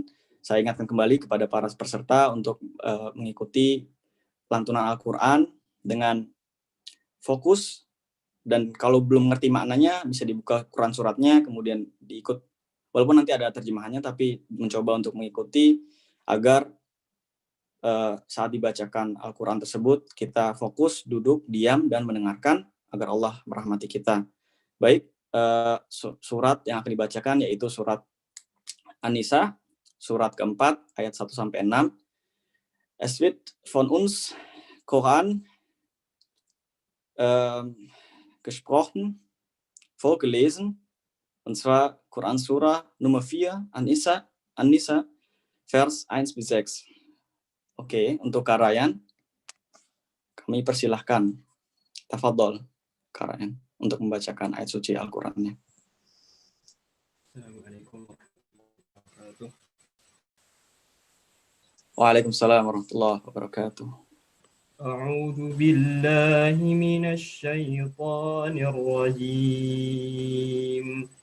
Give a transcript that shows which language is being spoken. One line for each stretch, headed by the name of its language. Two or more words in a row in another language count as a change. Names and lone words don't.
Indonesian: Saya ingatkan kembali kepada para peserta untuk mengikuti lantunan Al-Quran dengan fokus, dan kalau belum mengerti maknanya bisa dibuka Quran suratnya, kemudian diikut, walaupun nanti ada terjemahannya, tapi mencoba untuk mengikuti agar saat dibacakan Al-Quran tersebut kita fokus, duduk, diam, dan mendengarkan agar Allah merahmati kita. Baik, surat yang akan dibacakan yaitu surat An-Nisa, surat keempat, ayat 1-6.
German: Es wird von uns Koran gesprochen, vorgelesen, und zwar Quran Surah Nummer 4, An-Nisa, Vers 1-6.
Indonesian: Oke, untuk Karayan, kami persilahkan. Tafadhol, Karayan, untuk membacakan ayat suci Al-Qurannya.
Arabic: السلام عليكم ورحمة الله وبركاته. وعليكم السلام ورحمة الله وبركاته. أعوذ بالله من الشيطان الرجيم.